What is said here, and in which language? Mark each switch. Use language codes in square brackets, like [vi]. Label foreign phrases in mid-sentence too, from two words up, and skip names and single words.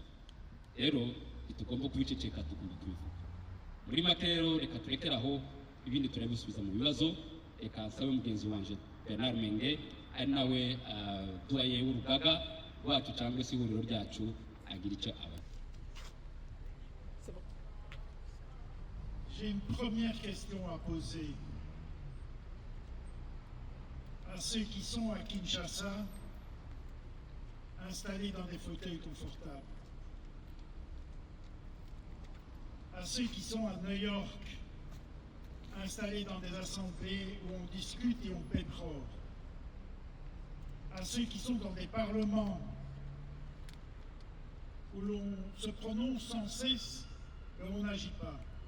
[rw] Rero tugomba kubiceceka, tugomba kubivuga. Muri make rero reka turekere aho, ibindi turabisubiza mu bibazo. Reka nsabe mugenzi wanje Bernard Menge ari nawe duaye w'urugaga rwacu cyangwa se ihuriro ryacu agira icyo aba. [fr] J'ai une première question à poser à ceux qui sont à Kinshasa, installés dans des fauteuils confortables, à ceux qui sont à New York, installés dans des assemblées où on discute et on pétrole, à ceux qui sont dans des parlements où l'on se prononce sans cesse et on n'agit pas.